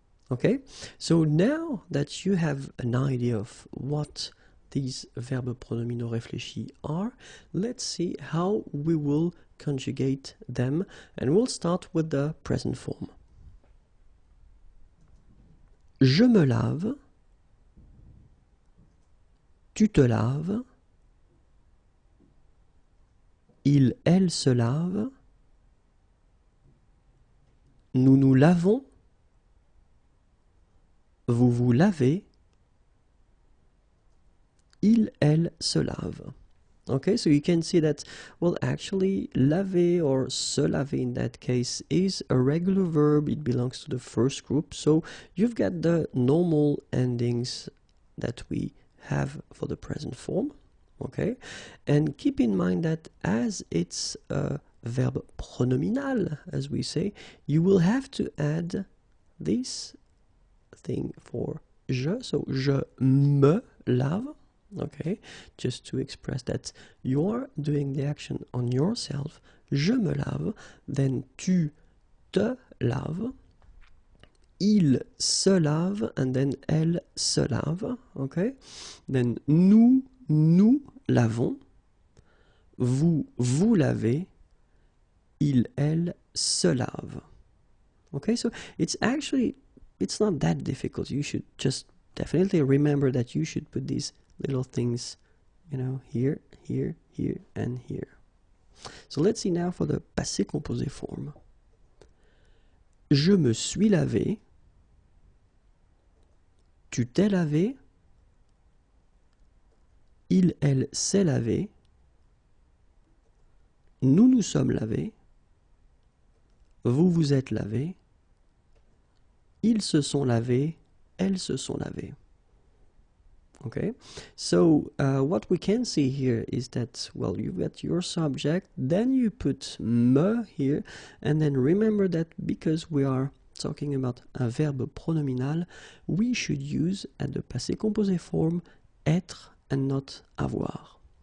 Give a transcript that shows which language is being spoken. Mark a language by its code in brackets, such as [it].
[en] Okay, so now that you have an idea of what these [fr] verbes pronominaux réfléchis [en] are, let's see how we will conjugate them, and we'll start with the present form. [fr] Je me lave, tu te laves, il, elle se lave, nous nous lavons, vous vous lavez, il, elle se lave. [en] Okay, so you can see that, well, actually, laver or se laver in that case is a regular verb. It belongs to the first group. So you've got the normal endings that we have for the present form. Okay, and keep in mind that as it's a verb pronominal, as we say, you will have to add this thing for je. So [fr] je me lave. [en] Okay, just to express that you are doing the action on yourself. [fr] Je me lave, then tu te laves, il se lave, and then elle se lave. Okay, then nous nous lavons, vous vous lavez, il, elle se lave. [en] Okay, so it's not that difficult. You should just definitely remember that you should put these little things, you know, here, here, here, and here. So let's see now for the passé composé form. [fr] Je me suis lavé, tu t'es lavé, il, elle s'est lavé, nous nous sommes lavés, vous vous êtes lavés, ils se sont lavés, elles se sont lavées. [en] Okay, so what we can see here is that, well, you got your subject, then you put me here, and then remember that because we are talking about un verbe pronominal, we should use at the passé composé form être and not avoir.